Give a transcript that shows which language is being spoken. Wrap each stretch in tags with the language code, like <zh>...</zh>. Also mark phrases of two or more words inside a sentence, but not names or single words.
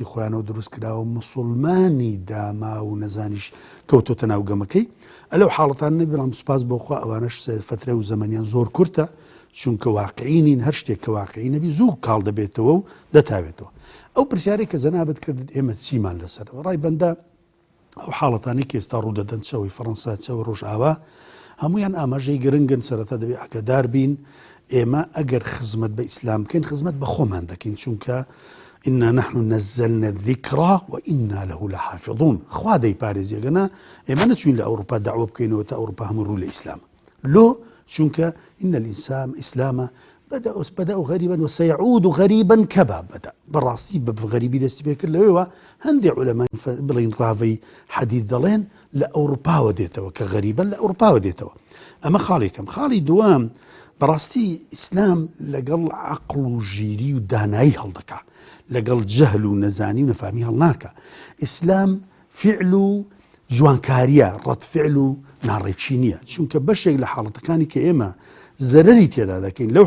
<ckb>خۆیانەوە دروست کراوە مسلمانی داما و نەزانیش کەوتۆتە ناو گەمەکەی ئەلەو حاڵەتان نەبیڵام سوپاس بۆخوا ئەوانەش فترە و زەمەنیان زۆر کورتە چونکە واقعینین هەر شتێک کە واقعی نەبی زوو کاڵ دەبێتەوە و دەتاوێتەوە ئەو پرسیارێک کە زەنابەت کردت ئێمە چیمان لەسەرەوە ڕای بەندە ئەو حاڵەتانی کە ئێستا ڕوودەدەن چەوەی فەڕەنسا چەوە ڕۆژئاوا هەمویان ئاماژەی گرنگن سەرەتا دەبێ ئاگادار بین ئێمە ئەگەر خزمەت بە ئیسلام بکەین خزمەت بە خۆمان دەکەین چونکە</ckb> <ar>إنا نحن نزلنا الذكر وإنا له لحافظون</ar> <ckb>خوا دەی پارێزیەکەنا ئێمە نەچوین لە ئەوروپا داوا بکەینەوە تا ئەوروپا هەموو ڕوو لە ئیسلام لۆ</ckb> <ar>چونکە إن الإنسان إسلام بدأ غريبا وسيعود غريبا كما بدأ</ar> <ckb>بەڕاستی بە غەریبی دەستی پێ کرد لەوەوە هەندێک عولەمای بڵین ڕاوی حەدیث دەڵێن لە ئەوروپاوە دێتەوە کە غەریبە لە ئەوروپاوە دێتەوە ئەمە خاڵێکم خاڵی دووەم بەڕاستی ئیسلام لەگەڵ عەقڵ و ژیری و دانایی هەڵدەکا لەگەڵ جەهل و نەزانی و نەفامی هەڵناکە ئیسلام فعل و جوانکاریە ڕەتفعل و ناڕێکی نییە چونکە بەشێک لە حاڵەتەکانی کە ئێمە زەرەری تێدا دەکەین لەو</ckb>